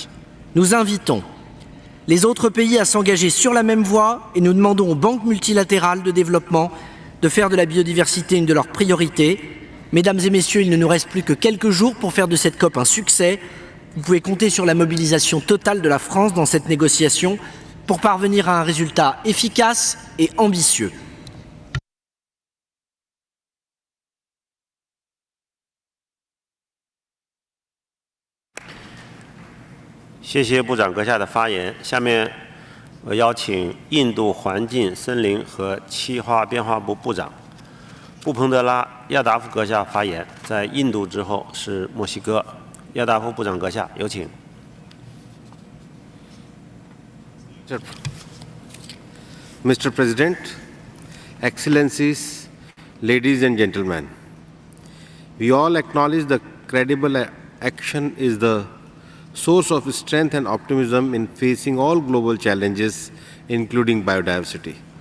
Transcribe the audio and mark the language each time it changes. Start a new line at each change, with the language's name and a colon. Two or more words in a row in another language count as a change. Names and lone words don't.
French: Nous invitons les autres pays à s'engager sur la même voie et nous demandons aux banques multilatérales de développement de faire de la biodiversité une de leurs priorités. Mesdames et messieurs, il ne nous reste plus que quelques jours pour faire de cette COP un succès. Vous pouvez compter sur la mobilisation totale de la France dans cette négociation pour parvenir à un résultat efficace et ambitieux.
Chinese: 谢谢部长阁下的发言。下面我邀请印度环境、森林和气候变化部部长布彭德拉亚达夫阁下发言。在印度之后是墨西哥。亚达夫部长阁下，有请。
English: Mr. President, Excellencies, ladies and gentlemen, we all acknowledge the credible action is the source of strength and optimism in facing all global challenges, including biodiversity.